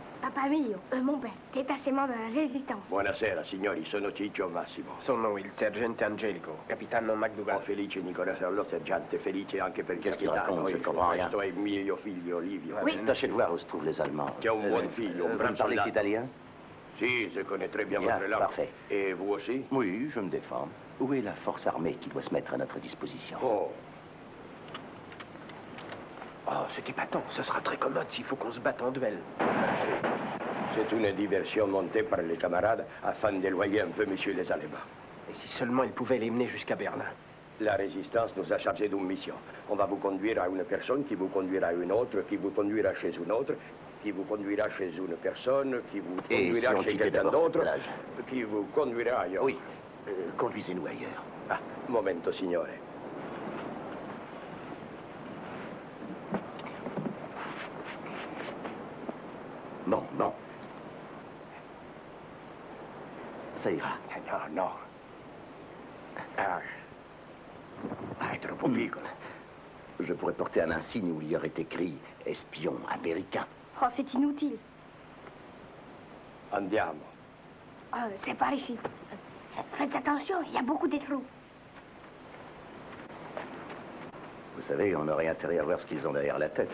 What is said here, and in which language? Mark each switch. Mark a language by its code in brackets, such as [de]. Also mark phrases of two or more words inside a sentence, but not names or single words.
[it] Papa mio, [fr] mon père, détachement de la résistance. [it] Buonasera, signori, sono Ciccio Massimo. Sono il sergente Angelico, capitano Oh, McDougal. felice Nicola Serlo, sergente, felice anche perché [fr] Qu'est-ce qu'il raconte? Je ne comprends rien. [it] Questo è mio figlio Livio. [fr] Oui, tâchez de voir où se trouvent les Allemands. [it] Qui a un buon figlio, un [fr] vous [it] bravo [fr] me parlez soldat. italien? Si, je connais très bien Bien, votre langue. parfait. Et vous aussi? Oui, je me défends. Où est la force armée qui doit se mettre à notre disposition? Oh, Oh, c'est épatant. Ce sera très commode s'il faut qu'on se batte en duel. c'est une diversion montée par les camarades afin d'éloigner un peu messieurs les Allemands. Et si seulement ils pouvaient les mener jusqu'à Berlin. La résistance nous a chargé d'une mission. On va vous conduire à une personne, qui vous conduira à une autre, qui vous conduira chez une autre, qui vous conduira chez une personne, qui vous Et conduira si on chez quittait quelqu'un d'abord cette d'autre, plage? qui vous conduira ailleurs. Oui, conduisez-nous ailleurs. [it] Ah, momento, signore. [fr] Non, non. Ça ira. [it] No, no. È troppo piccolo. [fr] Je pourrais porter un insigne où il y aurait écrit « Espion américain Oh, c'est inutile. [it] Andiamo. [fr] C'est par ici. Faites attention, il y a beaucoup de trous. ». Vous savez, on aurait intérêt à voir ce qu'ils ont derrière la tête.